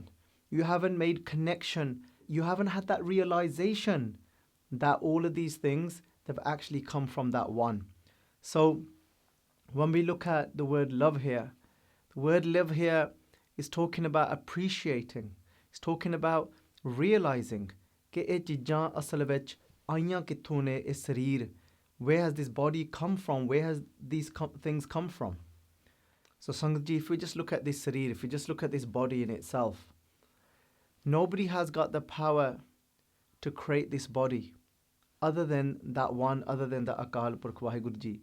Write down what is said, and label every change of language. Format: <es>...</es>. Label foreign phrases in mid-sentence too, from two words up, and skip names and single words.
<en>You haven't made connection. You haven't had that realization that all of these things have actually come from that one. So when we look at the word love here, the word love here is talking about appreciating. It's talking about realizing</en> <pa>ਕਿ ਏ ਚੀਜ਼ਾਂ ਅਸਲ ਵਿੱਚ ਆਈਆਂ ਕਿੱਥੋਂ ਨੇ, ਇਸ ਸ਼ਰੀਰ,</pa> <en>where has this body come from, where has these things come from? So Sangat Ji, if we just look at this sharir, if we just look at this body in itself, nobody has got the power to create this body other than that one, other than the Akal Purkh Vaheguru Ji.</en>